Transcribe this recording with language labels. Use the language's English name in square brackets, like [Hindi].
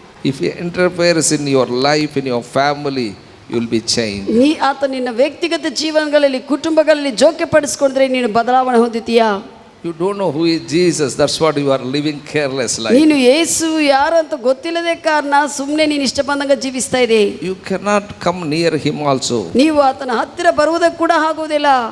[English] If he interferes in your life, in your family, you will be changed. [Kannada] ಆತ ನಿನ್ನ ವ್ಯಕ್ತಿಗತ ಜೀವನಗಳಲ್ಲಿ ಕುಟುಂಬಗಳಲ್ಲಿ ಜೋಕ್ಯ ಪಡಿಸಿಕೊಂಡ್ರೆ ನೀನು ಬದಲಾವಣೆ ಹೊಂದುತ್ತೀಯಾ? [English] You don't know who is Jesus, that's what you are living careless life. [Kannada] ನೀನು ಯೇಸು ಯಾರು ಅಂತ ಗೊತ್ತಿಲ್ಲದೆ ಕಾರಣ ಸುಮ್ಮನೆ ನೀನು ಇಷ್ಟ ಬಂದಂಗ ಜೀವಿಸ್ತಾ ಇದೆ. [English] You cannot come near him also. [Kannada] ನೀವು ಆತನ ಹತ್ತಿರ ಬರುವುದಕ್ಕೆ ಕೂಡ ಆಗುವುದಿಲ್ಲ.